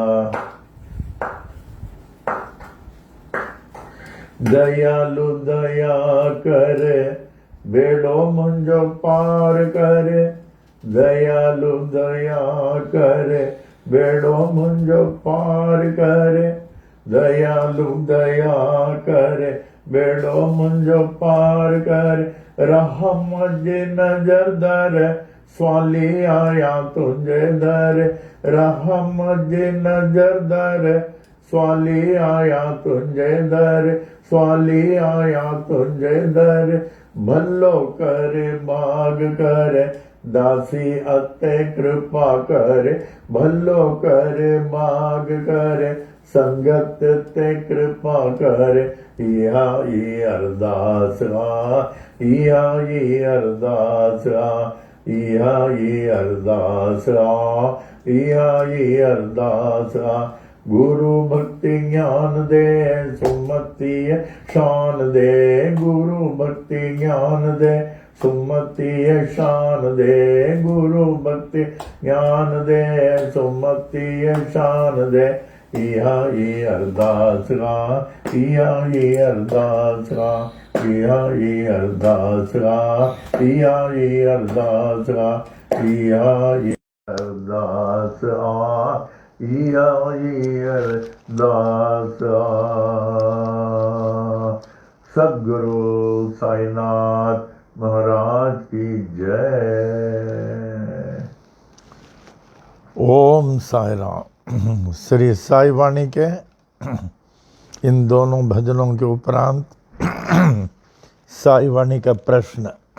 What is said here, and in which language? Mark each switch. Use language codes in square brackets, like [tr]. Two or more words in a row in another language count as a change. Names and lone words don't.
[sd] दयालु दया कर, बेड़ो मुंजो पार कर। दयालु दया कर, बेड़ो मुंजो पार कर। दयालु दया कर, बेड़ो मुंजो पार कर। रहम जे नजर दर, स्वाली आया तुझे दर। रहम जे नजर दर, स्वाली आया तुझे दर। स्वाली आया तुझे दर। भलो कर माग कर, दासी अते कृपा कर। भलो कर माग कर, संगत ते कृपा कर। इहा ई अरदासा, इहा ई अरदासा, इहा ई अरदासा, इहा ई अरदासा। गुरु भक्ति ज्ञान दे, सुमति शान दे। गुरु भक्ति ज्ञान दे, सुमति शान दे। गुरु भक्ति ज्ञान दे, सुमति शान दे। इहा ई अरदासा, इहा ई अरदासा, इहा ई अरदासा, इहा ई अरदासा, इहा ई अरदासा, इहा ई अरदासा। [hi] सद्गुरु साईनाथ महाराज की जय। ओम साई राम। श्री साई वाणी के इन दोनों भजनों के उपरांत साई वाणी का प्रश्न।